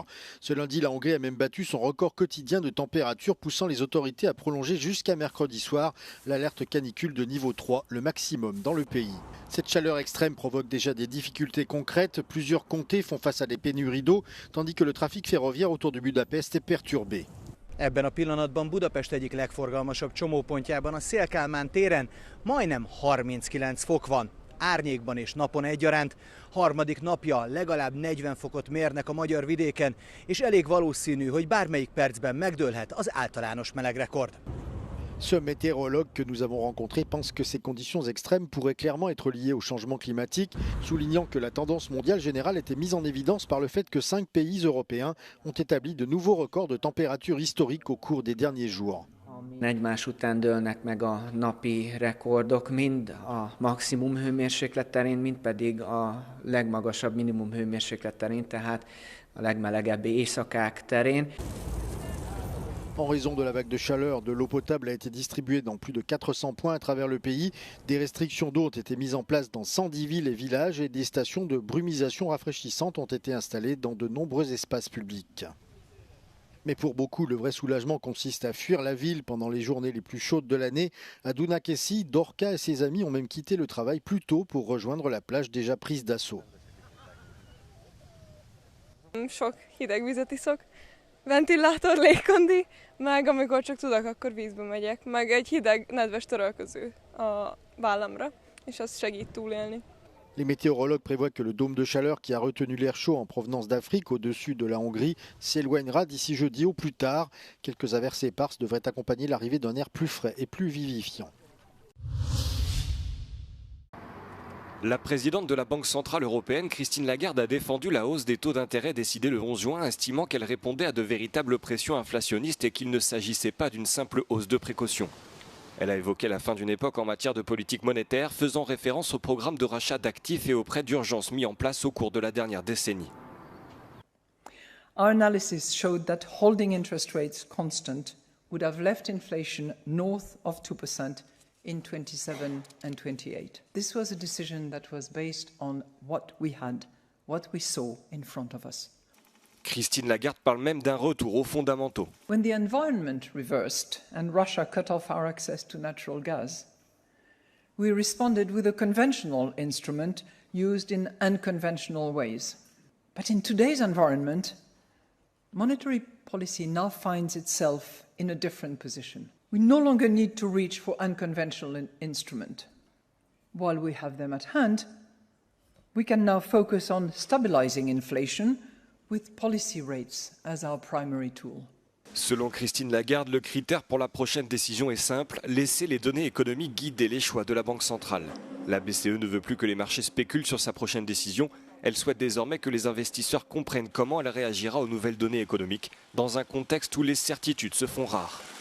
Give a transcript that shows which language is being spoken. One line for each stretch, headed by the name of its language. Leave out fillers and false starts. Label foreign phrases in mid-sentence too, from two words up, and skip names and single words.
French: Ce lundi, la Hongrie a même battu son record quotidien de température, poussant les autorités à prolonger jusqu'à mercredi soir l'alerte canicule de niveau 3, le maximum dans le pays. Cette chaleur extrême provoque déjà des difficultés concrètes. Plusieurs comtés font face à des pénuries d'eau, tandis que le trafic ferroviaire autour de Budapest est perturbé.
Hungarian: Ebben a pillanatban Budapest egyik legforgalmasabb csomópontjában, a Széll-Kálmán téren majdnem 39 fok van. Árnyékban és napon egyaránt. Harmadik napja legalább 40 fokot mérnek a magyar vidéken, és elég valószínű, hogy bármelyik percben megdőlhet az általános melegrekord.
French: Ce météorologue que nous avons rencontré pense que ces conditions extrêmes pourraient clairement être liées au changement climatique, soulignant que la tendance mondiale générale était mise en évidence par le fait que 5 pays européens ont établi de nouveaux records de température historiques au cours des derniers jours.
Hungarian: Egymás után dőlnek meg a napi rekordok, mind a maximum hőmérséklet terén, mind pedig a legmagasabb minimum hőmérséklet terén, tehát a legmelegebb éjszakák terén.
French: En raison de la vague de chaleur, de l'eau potable a été distribuée dans plus de 400 points à travers le pays. Des restrictions d'eau ont été mises en place dans 110 villes et villages et des stations de brumisation rafraîchissantes ont été installées dans de nombreux espaces publics. Mais pour beaucoup, le vrai soulagement consiste à fuir la ville pendant les journées les plus chaudes de l'année. À Dunakeszi, Dorca et ses amis ont même quitté le travail plus tôt pour rejoindre la plage déjà prise d'assaut.
Hungarian: Sok hideg vizet iszok, ventilátor, légkondi, meg amikor csak tudok, akkor vízbe megyek, meg egy hideg, nedves törölköző a vállamra, és az segít túlélni.
French: Les météorologues prévoient que le dôme de chaleur qui a retenu l'air chaud en provenance d'Afrique au-dessus de la Hongrie s'éloignera d'ici jeudi au plus tard. Quelques averses éparses devraient accompagner l'arrivée d'un air plus frais et plus vivifiant. La présidente de la Banque centrale européenne, Christine Lagarde, a défendu la hausse des taux d'intérêt décidée le 11 juin, estimant qu'elle répondait à de véritables pressions inflationnistes et qu'il ne s'agissait pas d'une simple hausse de précaution. Elle a évoqué la fin d'une époque en matière de politique monétaire, faisant référence au programme de rachat d'actifs et aux prêts d'urgence mis en place au cours de la dernière décennie.
English: Our analysis showed that holding interest rates constant would have left inflation north of 2% in 27 and 28. This was a decision that was based on what we had, what we saw in front of us.
French: Christine Lagarde parle même d'un retour aux fondamentaux.
English: When the environment reversed and Russia cut off our access to natural gas, we responded with a conventional instrument used in unconventional ways. But in today's environment, monetary policy now finds itself in a different position. We no longer need to reach for unconventional instruments. While we have them at hand, we can now focus on stabilizing inflation with policy rates as our primary tool.
French: Selon Christine Lagarde, le critère pour la prochaine décision est simple, laisser les données économiques guider les choix de la Banque centrale. La BCE ne veut plus que les marchés spéculent sur sa prochaine décision. Elle souhaite désormais que les investisseurs comprennent comment elle réagira aux nouvelles données économiques dans un contexte où les certitudes se font rares.